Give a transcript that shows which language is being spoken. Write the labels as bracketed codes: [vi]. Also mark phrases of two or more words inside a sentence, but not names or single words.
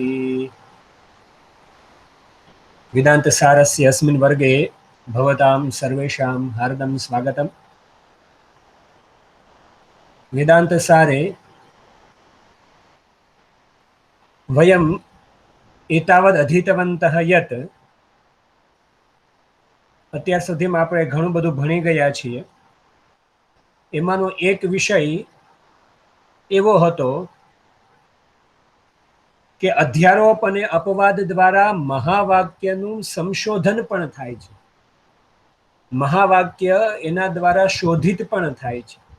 [sa] वेदान्तसारस्य अस्मिन् वर्गे भवतां सर्वेषां हार्दं स्वागतम्। वेदान्तसारे वयम् एतावत् अधीतवन्तः यत् [gu] અત્યાર સુધીમાં આપણે ઘણું બધું ભણી ગયા છીએ। એમાંનો એક વિષય એવો હતો કે અધ્યારોપ અને અપવાદ દ્વારા મહાવાક્યનું સંશોધન પણ થાય છે, મહાવાક્ય એના દ્વારા શોધિત પણ થાય છે।